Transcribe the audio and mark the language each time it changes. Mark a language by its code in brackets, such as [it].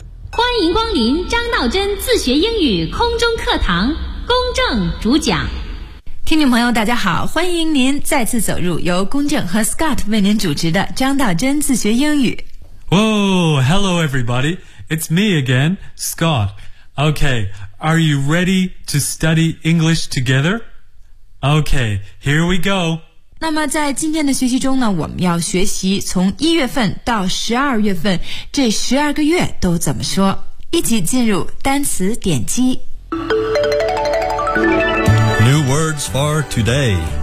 [zh] 欢迎光临张道真自学英语空中课堂，公正主讲。听众朋友大家好，欢迎您再次走入由公正和 Scott 为您主持的张道真自学英语。 [en] Whoa, hello everybody, it's me again, Scott. Okay, are you ready to study English together? Okay, here we go. [zh] 那么在今天的学习中呢，我们要学习从一月份到十二月份这十二个月都怎么说。一起进入单词点击。 [en] New words for today.